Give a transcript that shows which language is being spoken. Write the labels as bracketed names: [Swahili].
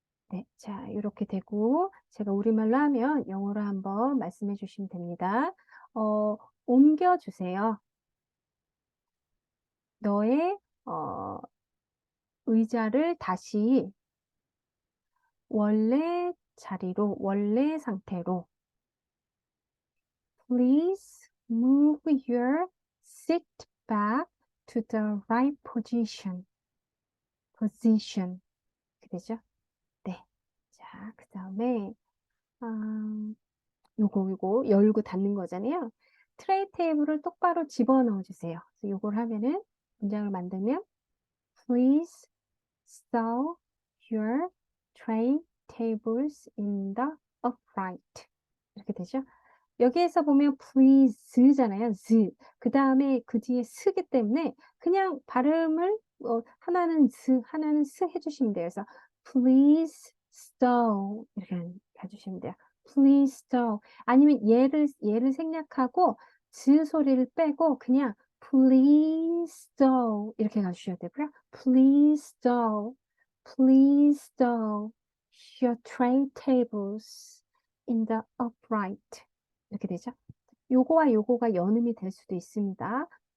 [Korean] 네. 자, 이렇게 되고 제가 우리말로 하면 영어로 한번 말씀해 주시면 됩니다. 옮겨주세요. 너의 의자를 다시 원래 자리로, 원래 상태로. [English] Please move your seat back to the right position. [Korean] position. 이렇게 되죠? 네. 자, 그 다음에, 요거 열고 닫는 거잖아요. 트레이 테이블을 똑바로 집어넣어 주세요. 그래서 요걸 하면은 문장을 만들면 [English] Please stow your tray tables in the upright. [Korean] 이렇게 되죠. 여기에서 보면 please잖아요. 그 다음에 그 뒤에 스기 때문에 그냥 발음을 하나는 하나는 스 해주시면 돼요. 그래서 [English] please stow [Korean] 이렇게 해주시면 돼요. [English] please stow [Korean] 아니면 얘를 생략하고 소리를 빼고 그냥 please stow 이렇게 가주셔야 되고요. [English] please stow, please stow your tray tables in the upright. [Korean] 이렇게 되죠. 요거와 요거가 연음이 될 수도 있습니다.